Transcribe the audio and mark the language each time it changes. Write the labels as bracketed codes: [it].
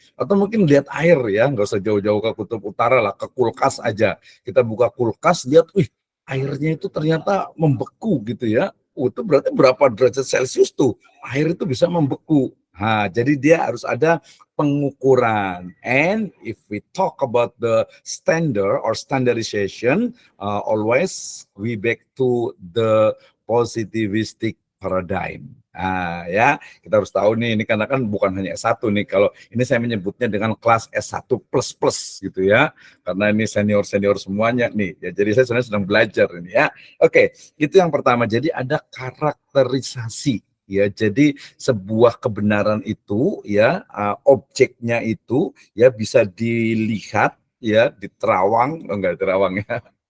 [id] Atau mungkin lihat air, ya, nggak usah jauh-jauh ke kutub utara lah, ke kulkas aja. Kita buka kulkas, lihat, wih, airnya itu ternyata membeku gitu ya. Itu berarti berapa derajat Celcius tuh? Air itu bisa membeku. Nah, jadi dia harus ada pengukuran. [en] And if we talk about the standard or standardization, always we back to the positivistic paradigm. [id] Ya, kita harus tahu nih, ini karena kan bukan hanya S1 nih, kalau ini saya menyebutnya dengan kelas S1 plus gitu ya, karena ini senior-senior semuanya nih, ya, jadi saya sebenarnya sedang belajar ini ya. Oke, itu yang pertama, jadi ada karakterisasi. Ya, jadi sebuah kebenaran itu, ya, objeknya itu, ya, bisa dilihat, ya, diterawang, enggak terawang ya.